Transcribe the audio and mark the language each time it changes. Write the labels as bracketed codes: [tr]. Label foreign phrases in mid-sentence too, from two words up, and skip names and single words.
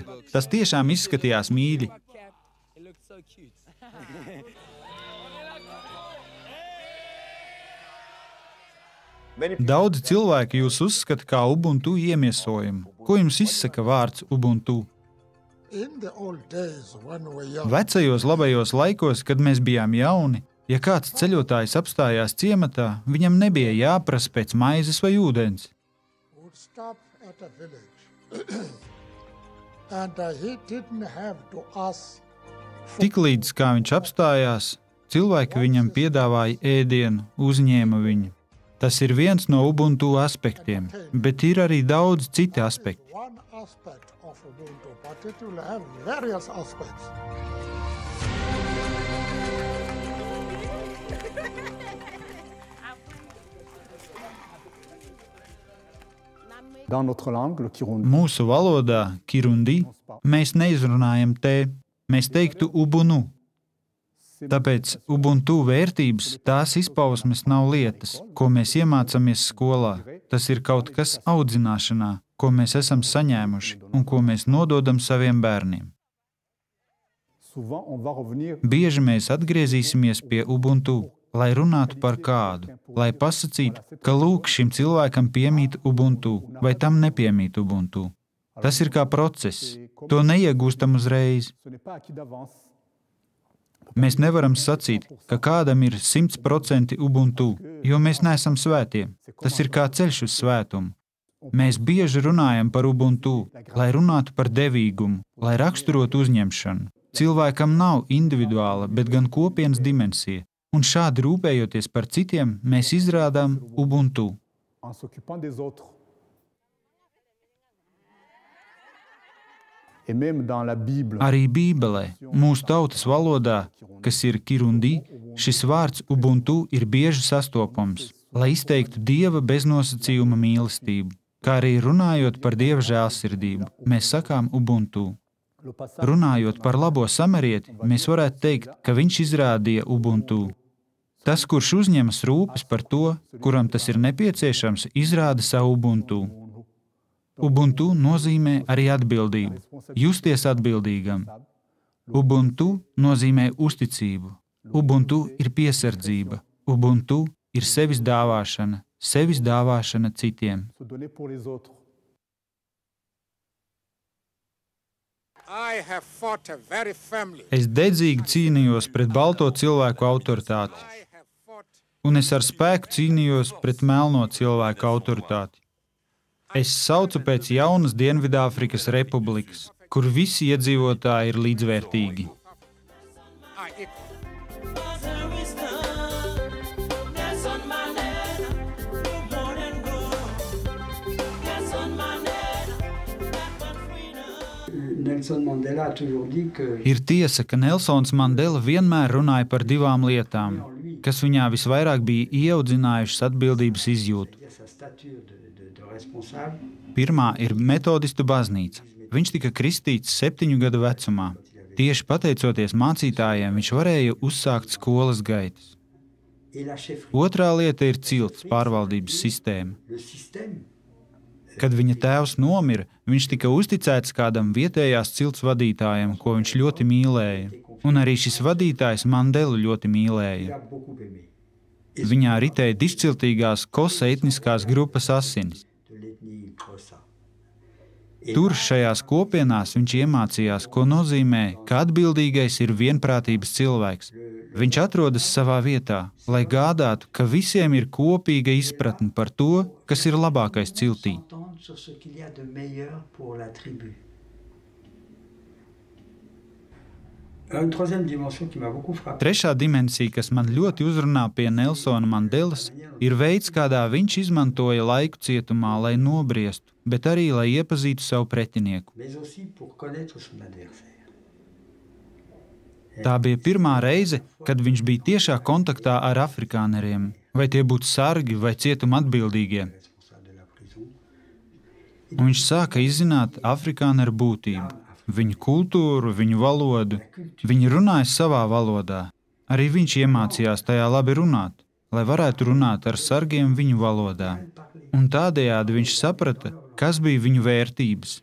[lv] Tas tiešām izskatījās mīļi. Daudzi cilvēki jūs uzskata kā Ubuntu iemiesojumu. Ko jums izsaka vārds Ubuntu? Vecajos labajos laikos, kad mēs bijām jauni, Ja kāds ceļotājs apstājās ciematā, viņam nebija jāprasa pēc maizes vai ūdens. [en] Would stop at a village. And he didn't have to ask for [lv] Tiklīdz kā viņš apstājās, cilvēki viņam piedāvāja ēdienu, uzņēma viņu. Tas ir viens no Ubuntu aspektiem, bet ir arī daudz citi aspekti. [en] one aspect of Ubuntu, but it will have various aspects. [fr] Dans notre langue, le Kirundi, [lv] Mūsu valodā, kirundi, mēs neizrunājam te, mēs teiktu ubunu. Tāpēc Ubuntu vērtības, tās izpausmes nav lietas, ko mēs iemācāmies skolā. Tas ir kaut kas audzināšanā, ko mēs esam saņēmuši un ko mēs nododam saviem bērniem. [fr] souvent on va revenir [lv] Bieži mēs atgriezīsimies pie Ubuntu, lai runātu par kādu, lai pasakītu, ka lūk, šim cilvēkam piemīt Ubuntu vai tam nepiemīt Ubuntu. Tas ir kā process, to neiegūstam uzreiz. [fr] ce n'est pas acquis d'avance. [lv] Mēs nevaram sacīt, ka kādam ir 100% Ubuntu, jo mēs neesam svētie. Tas ir kā ceļš uz svētumu. Mēs bieži runājam par Ubuntu, lai runātu par devīgumu, lai raksturotu uzņemšanu. Cilvēkam nav individuāla, bet gan kopienas dimensija, un šādi rūpējoties par citiem, mēs izrādām Ubuntu. [fr] En s'occupant des autres. Et même dans la Bible, [lv] Arī Bībelē, mūsu tautas valodā, kas ir kirundi, šis vārds Ubuntu ir bieži sastopams, lai izteiktu Dieva beznosacījuma mīlestību. Kā arī runājot par Dieva žēlsirdību, mēs sakām Ubuntu. [fr] le passage [lv] Runājot par labo samarieti, mēs varētu teikt, ka viņš izrādīja Ubuntu. Tas, kurš uzņemas rūpes par to, kuram tas ir nepieciešams, izrāda savu Ubuntu. Ubuntu nozīmē arī atbildību, justies atbildīgam. Ubuntu nozīmē uzticību. Ubuntu ir piesardzība. Ubuntu ir sevis dāvāšana citiem. [fr] se donner pour les autres. [en] I have fought very firmly. [lv] Es dedzīgi cīnījos pret balto cilvēku autoritāti, [en] I have fought [lv] un es ar spēku cīnījos pret melno cilvēku autoritāti. Es saucu pēc jaunas Dienvidāfrikas republikas, kur visi iedzīvotāji ir līdzvērtīgi. [en] Nelson Mandela, you more than gold. Nelson Mandela, that was freedom. [fr] Nelson Mandela a toujours dit que [lv] Ir tiesa, ka Nelsons Mandela vienmēr runāja par divām lietām, kas viņā visvairāk bija ieaudzinājušas atbildības izjūtu. [fr] sa stature de responsable, [lv] Pirmā ir metodistu baznīca. Viņš tika kristīts 7 gadu vecumā. Tieši pateicoties mācītājiem, viņš varēja uzsākt skolas gaitas. [fr] et la chefferie, [lv] Otrā lieta ir cilts pārvaldības sistēma. [fr] le système, [lv] Kad viņa tēvs nomira, viņš tika uzticēts kādam vietējās cilts vadītājam, ko viņš ļoti mīlēja. Un arī šis vadītājs Mandelu ļoti [fr] il [lv] mīlēja. [fr] a beaucoup aimé. [lv] Viņā ritēja dišciltīgās kosa etniskās grupas asinis. [fr] De l'ethnie Xhosa. [lv] Tur šajās kopienās viņš iemācījās, ko nozīmē, ka atbildīgais ir vienprātības cilvēks. Viņš atrodas savā vietā, lai gādātu, ka visiem ir kopīga izpratne par to, kas ir labākais ciltī. [fr] S'entendre sur ce qu'il y a de meilleur pour la tribu. Une troisième dimension qui m'a beaucoup frappé. [lv] Trešā dimensija, kas man ļoti uzrunā pie Nelsona Mandelas, ir veids, kādā viņš izmantoja laiku cietumā, lai nobriestu, bet arī, lai iepazītu savu pretinieku. [fr] Mais aussi pour connaître son adversaire. [lv] Tā bija pirmā reize, kad viņš bija tiešā kontaktā ar afrikāneriem, vai tie būtu sargi vai cietuma atbildīgie. [fr] Responsable de la prison. [lv] Un viņš sāka izzināt afrikāneru būtību, viņu kultūru, viņu valodu. Viņi runāja savā valodā. Arī viņš iemācījās tajā labi runāt, lai varētu runāt ar sargiem viņu valodā. Un tādējādi viņš saprata, kas bija viņu vērtības.